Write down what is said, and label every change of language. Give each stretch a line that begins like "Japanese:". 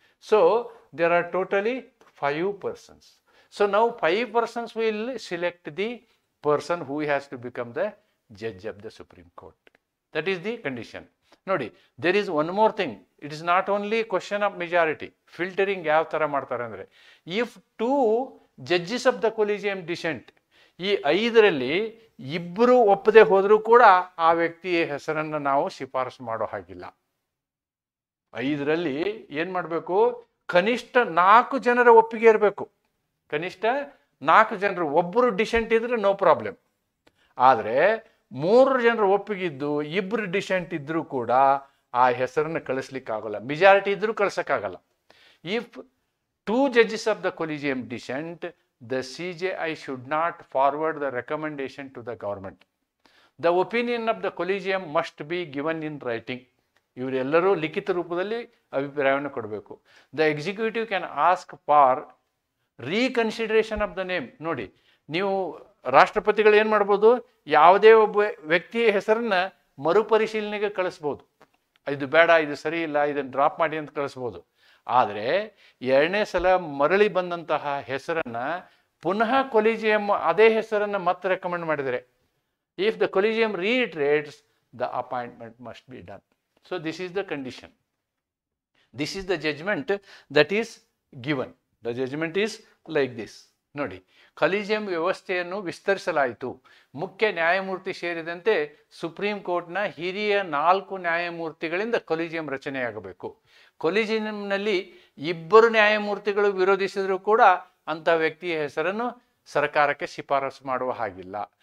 English: So there are totally 5 persons. So now 5 persons will select the person who has to become the judge of the Supreme Court. That is the condition.
Kannada: Nodi,
English: there is one more thing. It is not only a question of majority.
Kannada: Filtering yav tara ಮಾಡ್ತಾರೆ ಅಂದ್ರೆ,
English: if 2 judges of the collegium dissent,
Kannada: ಈ 5ರಲ್ಲಿ 2 ಒಪ್ಪದೆ ಹೋದರೂ ಕೂಡ ಆ ವ್ಯಕ್ತಿಯ ಹೆಸರನ್ನು ನಾವು ಶಿಫಾರಸು ಮಾಡೋ ಹಾಗಿಲ್ಲ. 5ರಲ್ಲಿ ಏನು ಮಾಡಬೇಕು? ಕನಿಷ್ಠ 4 ಜನರ ಒಪ್ಪಿಗೆ ಇರಬೇಕು. ಕನಿಷ್ಠ 4 ಜನರು, ಒಬ್ಬರು ಡಿಸೆಂಟ್ ಇದ್ರೆ
English: No problem.
Kannada: ಆದರೆ 3 ಜನರ ಒಪ್ಪಿಗಿದ್ದು 2 ಡಿಸೆಂಟ್ ಇದ್ರೂ ಕೂಡ ಆ ಹೆಸರನ್ನು ಕಳಿಸ್ಲಿಕ್ಕಾಗಲ್ಲ. ಮೆಜಾರಿಟಿ ಇದ್ರೂ ಕಳ್ಸಕ್ಕಾಗಲ್ಲ.
English: If 2 judges of the collegium dissent, the CJI should not forward the recommendation to the government. The opinion of the collegium must be given in writing.
Kannada: ಇವರೆಲ್ಲರೂ ಲಿಖಿತ ರೂಪದಲ್ಲಿ ಅಭಿಪ್ರಾಯವನ್ನು ಕೊಡಬೇಕು.
English: The executive can ask for reconsideration of the name.
Kannada: ನೋಡಿ, ನೀವು ರಾಷ್ಟ್ರಪತಿಗಳು ಏನು ಮಾಡ್ಬೋದು? ಯಾವುದೇ ಒಬ್ಬ ವ್ಯಕ್ತಿಯ ಹೆಸರನ್ನ ಮರುಪರಿಶೀಲನೆಗೆ ಕಳಿಸ್ಬೋದು. ಇದು ಬೇಡ, ಇದು ಸರಿ ಇಲ್ಲ, ಇದನ್ನು ಡ್ರಾಪ್ ಮಾಡಿ ಅಂತ ಕಳಿಸ್ಬೋದು. ಆದರೆ 2ನೇ ಸಲ ಮರಳಿ ಬಂದಂತಹ ಹೆಸರನ್ನು ಪುನಃ ಕೊಲಿಜಿಯಂ ಅದೇ ಹೆಸರನ್ನು ಮತ್ತೆ ರೆಕಮೆಂಡ್ ಮಾಡಿದರೆ,
English: If the collegium reiterates, the appointment must be done. So this is the condition. This is the judgment that is given. The judgment is like this.
Kannada: ನೋಡಿ, ಕೊಲಿಜಿಯಂ ವ್ಯವಸ್ಥೆಯನ್ನು ವಿಸ್ತರಿಸಲಾಯಿತು. ಮುಖ್ಯ ನ್ಯಾಯಮೂರ್ತಿ ಸೇರಿದಂತೆ ಸುಪ್ರೀಂ ಕೋರ್ಟ್ನ ಹಿರಿಯ 4 ನ್ಯಾಯಮೂರ್ತಿಗಳಿಂದ ಕೊಲಿಜಿಯಂ ರಚನೆಯಾಗಬೇಕು. ಕೊಲಿಜಿಯಂನಲ್ಲಿ 2 ನ್ಯಾಯಮೂರ್ತಿಗಳು ವಿರೋಧಿಸಿದರೂ ಕೂಡ ಅಂಥ ವ್ಯಕ್ತಿಯ ಹೆಸರನ್ನು ಸರ್ಕಾರಕ್ಕೆ ಶಿಫಾರಸು ಮಾಡುವ ಹಾಗಿಲ್ಲ.